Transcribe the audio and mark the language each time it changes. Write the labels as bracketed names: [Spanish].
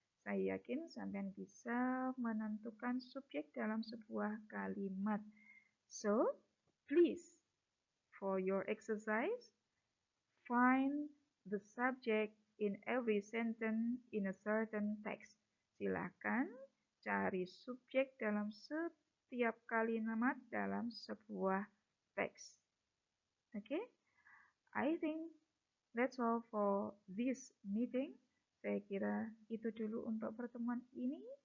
[Indonesian] Saya yakin sampean bisa menentukan subjek dalam sebuah kalimat. [English] So, please, for your exercise, find the subject in every sentence in a certain text. [Indonesian] Silakan cari subjek dalam setiap kalimat dalam sebuah teks. [English] Okay? I think that's all for this meeting. [Indonesian] Saya kira itu dulu untuk pertemuan ini.